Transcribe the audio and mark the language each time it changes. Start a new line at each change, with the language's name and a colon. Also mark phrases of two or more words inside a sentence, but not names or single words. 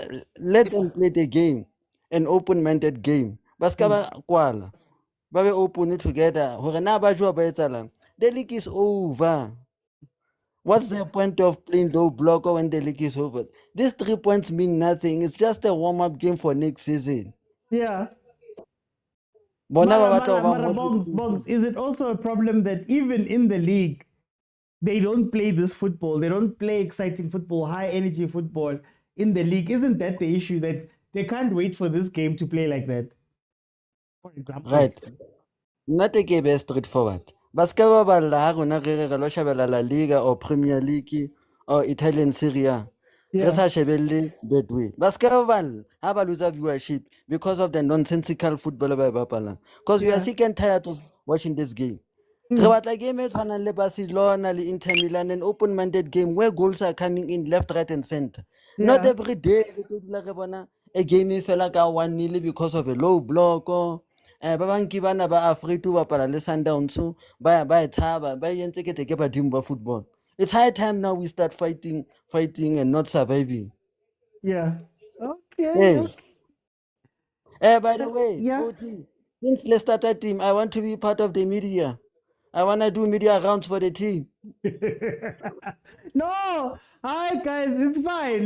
English: Let them play the game, an open-minded game. But we open it together. The league is over. What's the point of playing low blocker when the league is over? These 3 points mean nothing. It's just a warm-up game for next season. Yeah.
Southern Sotho: Bona ba Mara, batla ho Mara, ba Mara, Bongs,
English: motivated. Bongs. Is it also a problem that even in the league, they don't play this football? They don't play exciting football, high energy football in the league. Isn't that the issue, that they can't wait for this game to play like that? For example. Right.
Southern Sotho: Nna te ke be
English: straightforward.
Southern Sotho: Ba ska ba balla ha rona re lo shebella La Liga
English: or Premier League or Italian Serie A.
Southern Sotho: Re
English: Yeah.
Southern Sotho: sa shebelle Betway. Ba ska ba balla ha ba
English: lose viewership because of the nonsensical football
Southern Sotho: ba e bapalang.
English: Because we are Yeah. sick and tired of watching this game.
Southern Sotho: Re batla game e tshwanang le Barcelona le Inter Milan,
English: an open-minded game where goals are coming in left, right and center. Not Yeah. every day
Southern Sotho: re tlo dula re bona
English: a game
Southern Sotho: e fela ka 1-0
English: because of a low block or
Southern Sotho: ba bang ke bana ba
English: afraid to
Southern Sotho: bapala le Sundowns ba e tshaba ba entse ke ke badimo ba football.
English: It's high time now we start fighting and not surviving. Yeah. Okay. Hey. Okay. By the way, Yeah. OT, since let's start a team, I want to be part of the media. I want to do media rounds for the team. No, hi guys, it's fine.